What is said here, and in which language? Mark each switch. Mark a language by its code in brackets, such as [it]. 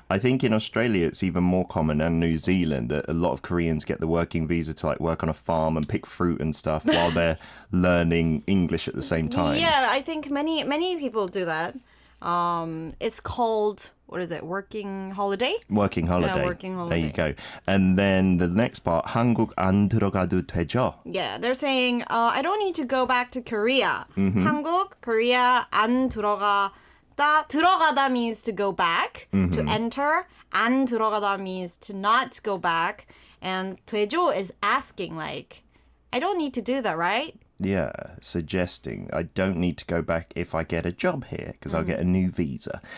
[en] I think in Australia it's even more common, and New Zealand, that a lot of Koreans get the working visa to like work on a farm and pick fruit and stuff while they're learning English at the same time. Yeah, I think many people do that. It's called, what is it, working holiday? Working holiday. Yeah, working holiday. There you go. And then the next part, 한국 안 들어가도 되죠? Yeah, they're saying, I don't need to go back to Korea. [ko] 한국, Korea, 안 들어가다. [en] 들어가다 means to go back, to enter. 안 들어가다 means to not go back. And 되죠 is asking, like, I don't need to do that, right? Yeah, suggesting I don't need to go back if I get a job here because I'll get a new visa.